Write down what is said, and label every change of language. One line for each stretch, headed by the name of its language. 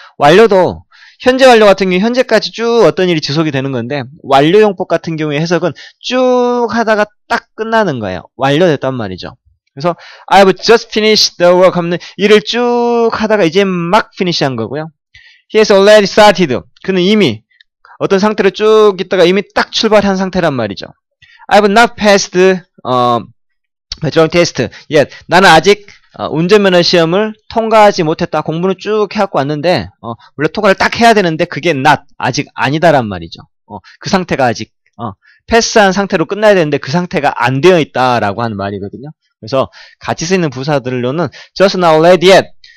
Korean: 완료도 현재 완료 같은 경우 현재까지 쭉 어떤 일이 지속이 되는 건데 완료용법 같은 경우에 해석은 쭉 하다가 딱 끝나는 거예요. 완료됐단 말이죠. 그래서
English: I have just finished the work
Korean: 하면 일을 쭉 하다가 이제 막 finish한 거고요.
English: He has already started.
Korean: 그는 이미 어떤 상태로 쭉 있다가 이미 딱 출발한 상태란 말이죠.
English: I have not passed background test yet.
Korean: 나는 아직 운전면허 시험을 통과하지 못했다. 공부는 쭉 해갖고 왔는데 원래 통과를 딱 해야 되는데 그게 not, 아직 아니다란 말이죠. 그 상태가 아직 패스한 상태로 끝나야 되는데 그 상태가 안 되어 있다라고 하는 말이거든요. 그래서 같이 쓰이는 부사들로는 just now, already yet.